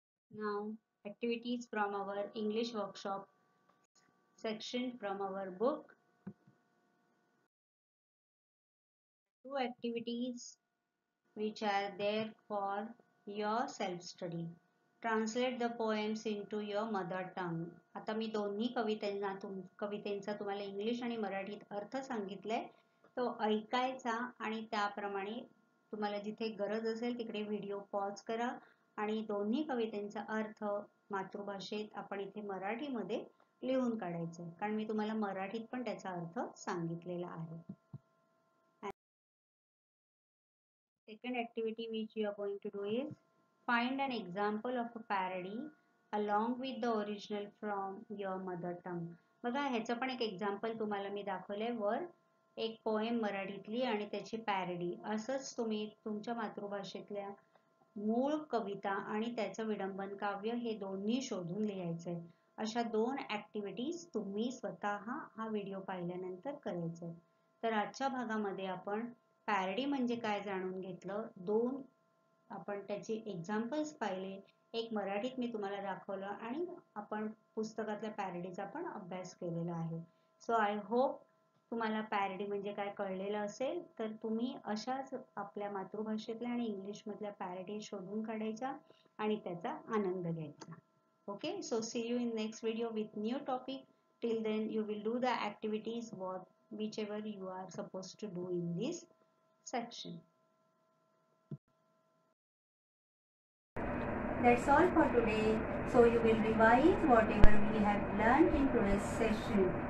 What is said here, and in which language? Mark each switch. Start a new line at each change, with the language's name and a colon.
English: Now activities from our English workshop section from our book. 2 activities which are there for your self-study. Translate the poems into your mother tongue.
Marathi: आता मी दोन्ही कवितेंचा तुम्हाला English आणि मराठीत अर्थ सांगितलाय. तो ऐकायचा आणि त्याप्रमाणे तुम्हाला जिथे गरज असेल तिकडे व्हिडिओ पॉज करा आणि दोन्ही कवितेंचा अर्थ मातृभाषेत आपण इथे मराठीमध्ये लिहून काढायचं, कारण मी तुम्हाला मराठीत पण त्याचा अर्थ सांगितलेला आहे.
English: Second activity which you are going to do is find an example of a parody along with the original from your mother tongue.
Marathi: बघा, ह्याचं पण एक एक्झाम्पल तुम्हाला मी दाखवलंय वर. एक पोएम मराठीतली आणि त्याची पॅरडी. असंच तुम्ही तुमच्या मातृभाषेतल्या मूळ कविता आणि त्याचं विडंबन काव्य हे दोन्ही शोधून लिहायचंय. अशा 2 ऍक्टिव्हिटीज तुम्ही स्वतः हा व्हिडिओ पाहिल्यानंतर करायचंय. तर आजच्या भागामध्ये आपण पॅरडी म्हणजे काय जाणून घेतलं, 2 आपण त्याचे एक्झाम्पल्स पाहिले, एक मराठीत मी तुम्हाला दाखवलं आणि आपण पुस्तकातल्या पॅरडीचा पण अभ्यास केलेला आहे.
English: so I hope
Marathi: तुम्हाला पॅरडी म्हणजे काय कळलेलं असेल. तर तुम्ही अशाच आपल्या मातृभाषेतल्या आणि इंग्लिशमधल्या पॅरडी शोधून काढायच्या आणि त्याचा आनंद घ्यायचा.
English: Okay, so see you in next video with new topic. Till then you will do the activities whichever you are supposed to do in this section. That's all for today. So you will revise whatever we have learned in today's session.